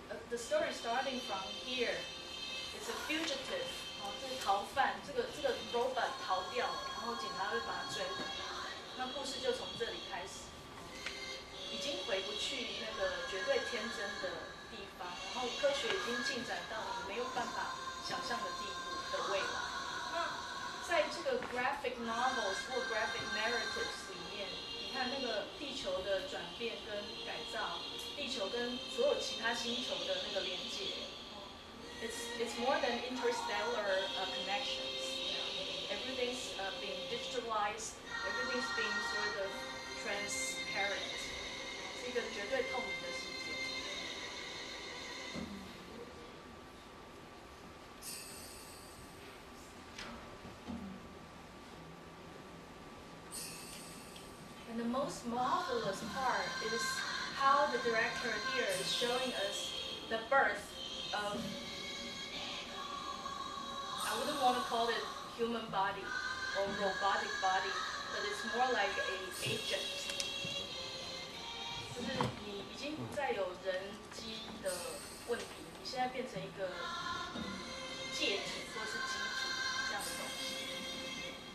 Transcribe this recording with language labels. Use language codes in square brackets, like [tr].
[en] the story starting from here. It's a fugitive. [zh] 这是逃犯，这个 robot 逃掉了，然后警察会把他追回来。那故事就从这里开始，已经回不去那个绝对天真的地方，然后科学已经进展到你没有办法想象的地步的未来。那在这个 graphic novels 或 graphic narratives 里面，你看那个地球的转变跟改造，地球跟所有其他星球的那个连接。 [en] It's more than interstellar connections. Everything's being digitalized. Everything's being sort of transparent. [zh] 是一个绝对透明的世界。 [en] And the most marvelous part is how the director here is showing us the birth of, I wouldn't want to call it human body or robotic body, but it's more like a agent. [zh] 就是你已经不再有人机的问题，你现在变成一个介体或是机体这样的东西。